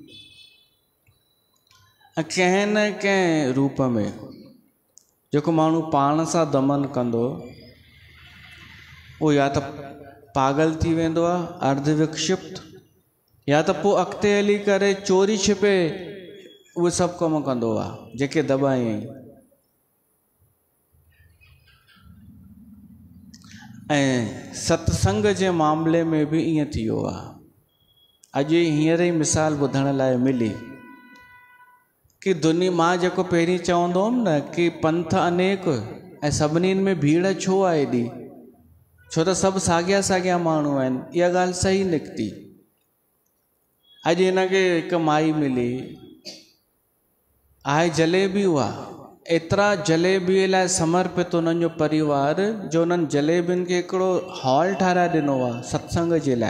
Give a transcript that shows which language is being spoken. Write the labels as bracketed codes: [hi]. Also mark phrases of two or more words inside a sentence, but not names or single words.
[sd] कंहिं न कंहिं रूप में जेको माण्हू पाण सां दमन कंदो, उहो या त पागल थी वेंदो आहे, अर्धविक्षिप्त, या त पोइ अॻिते हली करे चोरी छिपे उहे सभु कम कंदो आहे जेके दॿायईं। ऐं सत्संग जे मामले में बि ईअं थी वियो आहे। अॼु हींअर ई मिसाल ॿुधण लाइ मिली कि दुनिया, मां जेको पहिरीं चवंदो हुअमि न कि पंथ अनेक ऐं सभिनीनि में भीड़ छो आहे एॾी, छो त सभु साॻिया साॻिया माण्हू आहिनि। इहा ॻाल्हि सही निकिती। अॼु हिनखे हिकु माई मिली आहे, जलेबी हुआ, एतिरा जलेबीअ लाइ समर्पित उन्हनि जो परिवार जो उन्हनि जलेबियुनि खे हिकिड़ो हॉल ठाराए ॾिनो आहे सत्संग जे लाइ।